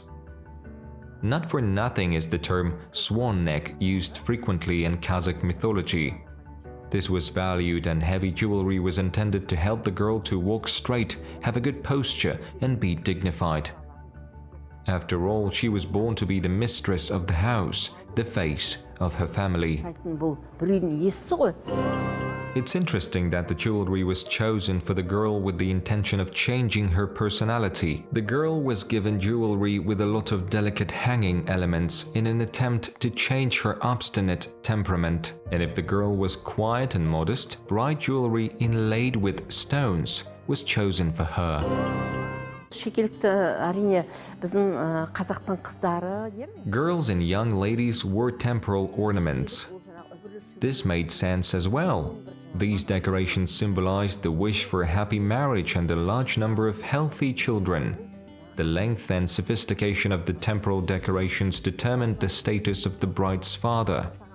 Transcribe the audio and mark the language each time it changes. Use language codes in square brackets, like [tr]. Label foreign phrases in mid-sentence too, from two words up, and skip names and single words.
[en] Not for nothing is the term swan neck used frequently in Kazakh mythology. This was valued, and heavy jewelry was intended to help the girl to walk straight, have a good posture, and be dignified. After all, she was born to be the mistress of the house, the face of her family. [kk] Бұл бір үйдің иесі ғой. [en] It's interesting that the jewelry was chosen for the girl with the intention of changing her personality. The girl was given jewelry with a lot of delicate hanging elements in an attempt to change her obstinate temperament. And if the girl was quiet and modest, bright jewelry inlaid with stones was chosen for her. [kk] шекелікті әрине біздің қазақтың қыздары деймін. [en] Girls and young ladies wore temporal ornaments. This made sense as well. These decorations symbolized the wish for a happy marriage and a large number of healthy children. The length and sophistication of the temporal decorations determined the status of the bride's father.